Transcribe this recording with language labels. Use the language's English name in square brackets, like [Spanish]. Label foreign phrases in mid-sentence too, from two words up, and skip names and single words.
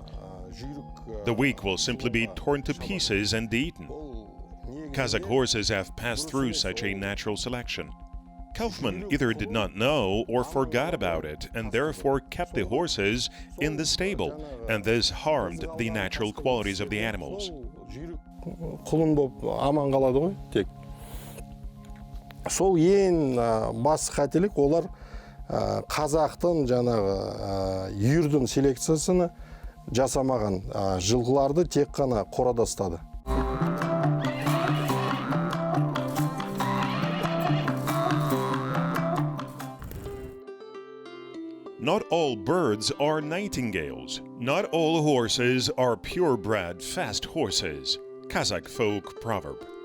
[English] The weak will simply be torn to pieces and eaten. Kazakh horses have passed through such a natural selection. Kaufman either did not know or forgot about it, and therefore kept the horses in the stable, and this harmed the natural qualities of the animals. [Kazakh] Құлын болып аман қалады ғой, тек. Сол ең бас қателік олар қазақтың жаңағы үйірдің селекциясını жасамаған, жылқыларды тек қана қорада ұстады. [English] Not all birds are nightingales. Not all horses are purebred fast horses. Kazakh folk proverb.